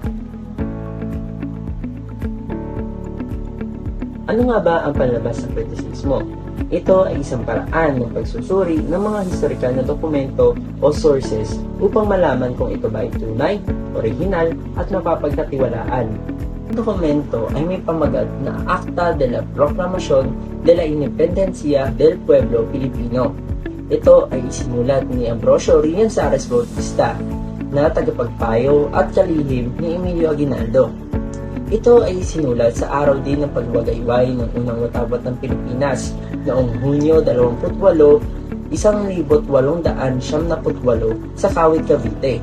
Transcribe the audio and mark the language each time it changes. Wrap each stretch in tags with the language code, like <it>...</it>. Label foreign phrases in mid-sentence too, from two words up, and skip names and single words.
<tl>Ano nga ba ang panlabas na kritisismo? Ito ay isang paraan ng pagsusuri ng mga historikal na dokumento o sources upang malaman kung ito ba ay tunay, orihinal at mapapagkatiwalaan. Ang dokumento ay may pamagat na Acta de la Proclamación de la Independencia del Pueblo Filipino. Ito ay isinulat ni Ambrosio Rianzares Bautista na tagapagpayo at kalihim ni Emilio Aguinaldo. Ito ay sinulat sa araw din ng pagwagayway ng unang watawat ng Pilipinas noong Hunyo 28, 1878 sa Kawit, Cavite.</tl>